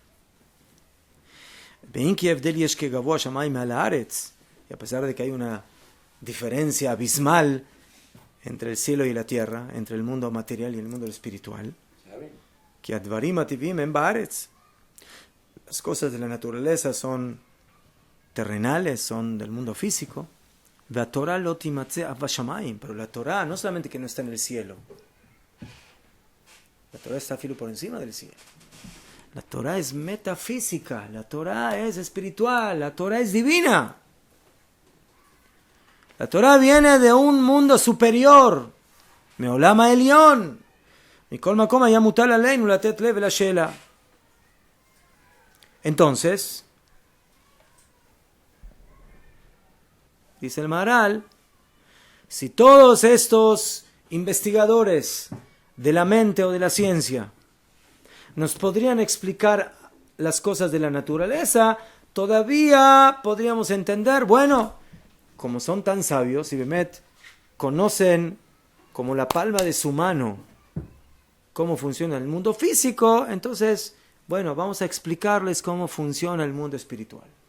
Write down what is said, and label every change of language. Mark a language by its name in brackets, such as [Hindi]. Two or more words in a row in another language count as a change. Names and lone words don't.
[Spanish] Y a pesar de que hay una diferencia abismal entre el cielo y la tierra, entre el mundo material y el mundo espiritual, las cosas de la naturaleza son terrenales, son del mundo físico, pero la Torah no solamente que no está en el cielo, la Torah está filo por encima del cielo. La Torah es metafísica, la Torah es espiritual, la Torah es divina. La Torah viene de un mundo superior. [Hebrew] מעולם העליון. מכל מקום היה מוטל עלינו לתת לב לשאלה. [Spanish] Entonces, dice el Maharal, si todos estos investigadores de la mente o de la ciencia nos podrían explicar las cosas de la naturaleza, todavía podríamos entender, bueno, como son tan sabios y Bemet conocen como la palma de su mano cómo funciona el mundo físico, entonces, bueno, vamos a explicarles cómo funciona el mundo espiritual.